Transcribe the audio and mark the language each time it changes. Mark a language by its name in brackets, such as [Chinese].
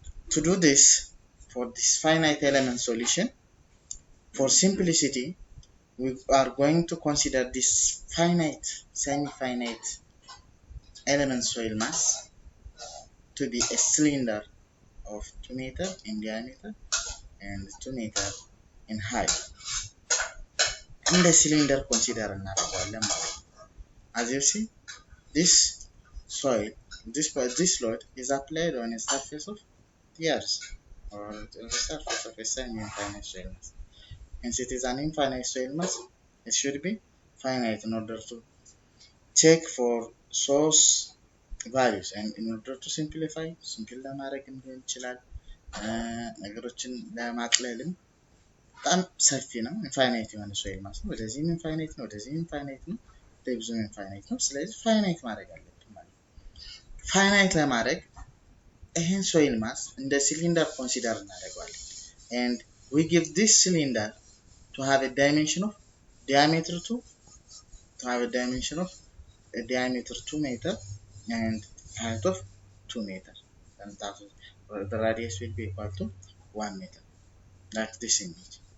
[English] To do this, for this finite element solution, for simplicity, we are going to consider this finite, semi-finite element soil mass to be a cylinder of 2 meter in diameter and 2 meter in height. In the cylinder, consider another volume. As you see, this soil, this load is applied on a surface of the earth or the surface of a semi-infinite soil mass. Since it is an infinite soil mass, it should be finite in order to check for source values, and in order to simplify, simple [Amharic] ለማድረግ እንችላለን ነገሮችን ለማቅለልም በጣም ሰፊ ነው ኢንፋይናይት የሆነ ሶይል ማስ ነው ወደዚህም ኢንፋይናይት ነው ወደዚህም ኢንፋይናይት ነው ወደዚህም ኢንፋይናይት ነው ስለዚህ ፋይናይት ማድረግ አለብን ማለት ነው ፋይናይት ለማድረግ ይሄን soil mass እንደ cylinder consider እናደርጋለን [English] and we give this cylinder to have a dimension of diameter to have a dimension of a diameter 2 meter and height of 2 meter, and that the radius will be equal to 1 meter, like this image.